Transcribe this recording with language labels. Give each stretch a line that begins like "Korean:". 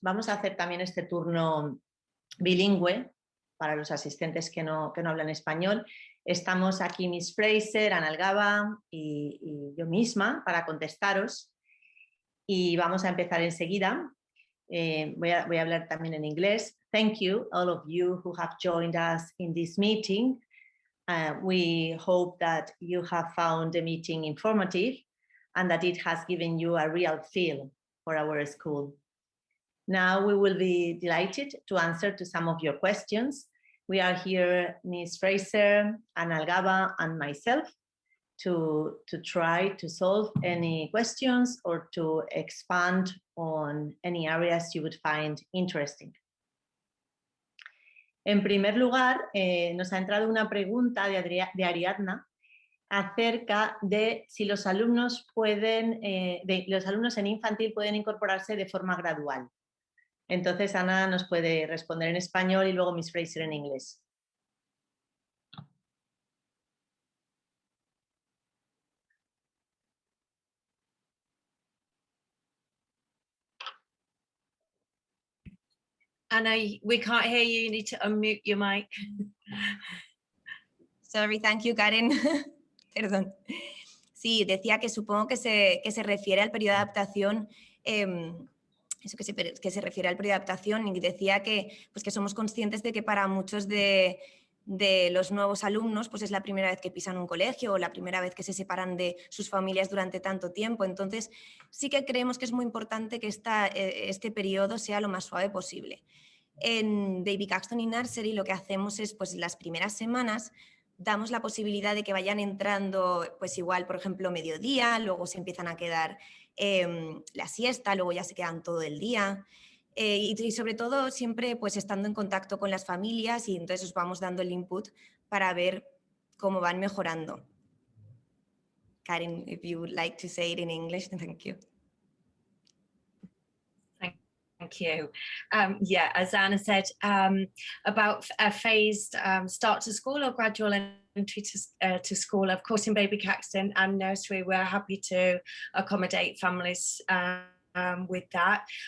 Spanish: Vamos a hacer también este turno bilingüe para los asistentes que no hablan español. Estamos aquí Miss Fraser, Ana Algaba y yo misma para contestaros. Y vamos a empezar enseguida. Voy a hablar también en inglés.
English: Thank you, all of you who have joined us in this meeting. We hope that you have found the meeting informative and that it has given you a real feel for our school. Now we will be delighted to answer to some of your questions. We are here, Ms. Fraser, Ana Algaba, and myself, to try to solve any questions or to expand on any areas you would find interesting.
Spanish: En primer lugar, nos ha entrado una pregunta de Ariadna acerca de si los alumnos en infantil pueden incorporarse de forma gradual. Entonces, Ana nos puede responder en español y luego Miss Fraser en inglés.
English: Anna, we can't hear you. You need to unmute your mic. Sorry, thank you, Karen.
Spanish: Perdón. Sí, decía que supongo que se refiere al periodo de adaptación, que se refiere al periodo de adaptación, y decía que somos conscientes de que para muchos de los nuevos alumnos pues es la primera vez que pisan un colegio o la primera vez que se separan de sus familias durante tanto tiempo. Entonces sí que creemos que es muy importante que este periodo sea lo más suave posible. En Baby Caxton y Nursery lo que hacemos es, pues las primeras semanas damos la posibilidad de que vayan entrando, pues igual, por ejemplo, mediodía, luego se empiezan a quedar la siesta, luego ya se quedan todo el día. Y sobre todo siempre pues estando en contacto con las familias, y entonces os vamos dando el input para ver cómo van mejorando.
English: Karen, if you would like to say it in English, thank you. Thank you. Yeah, as Anna said, about a phased start to school or gradual entry to school. Of course, in Baby Caxton and Nursery, we're happy to accommodate families with that.